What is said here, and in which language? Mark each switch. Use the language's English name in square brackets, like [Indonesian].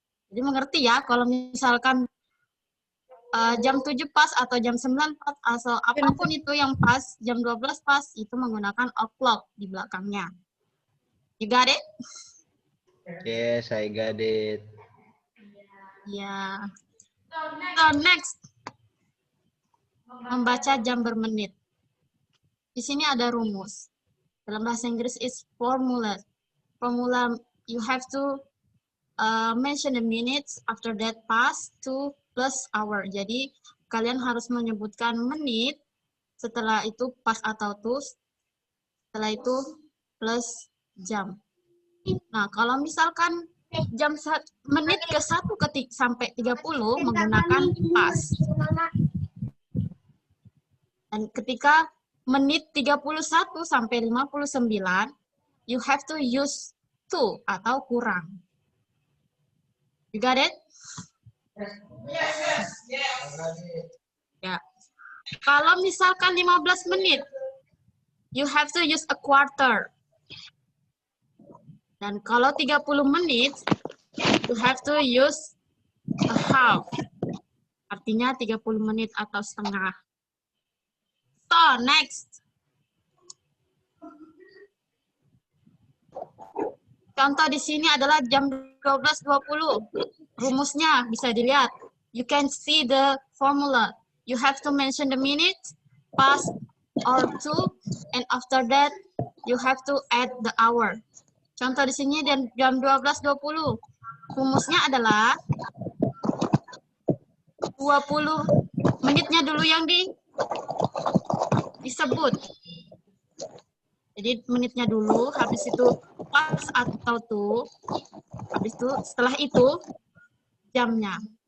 [Indonesian] Jadi mengerti ya, kalau misalkan jam 7 pas atau jam 9 pas atau apapun itu yang pas, jam 12 pas, itu menggunakan o'clock di belakangnya. [English] You got it? Yes, I got it. [Indonesian] Ya. [English] So, next. [Indonesian] Membaca jam bermenit. Di sini ada rumus. Dalam bahasa Inggris is formula. [English] Formula, you have to mention the minutes, after that pass to plus hour. [Indonesian] Jadi kalian harus menyebutkan menit, setelah itu pas atau to, setelah itu plus jam. Nah, kalau misalkan menit ke 1 sampai 30 menggunakan pas. Dan ketika menit 31 sampai 59, [English] you have to use to atau kurang. You got it? Yes. Ya. [Indonesian] Kalau misalkan 15 menit, [English] you have to use a quarter. [Indonesian] Dan kalau 30 menit, [English] you have to use a half. [Indonesian] Artinya 30 menit atau setengah. [English] So, next. [Indonesian] Contoh di sini adalah jam 12.20. Rumusnya bisa dilihat. [English] You can see the formula. You have to mention the minute, past or to, and after that you have to add the hour. [Indonesian] Contoh di sini jam 12.20. Rumusnya adalah 20 menitnya dulu yang disebut. Jadi menitnya dulu, habis itu pas atau tuh, habis itu setelah itu jamnya.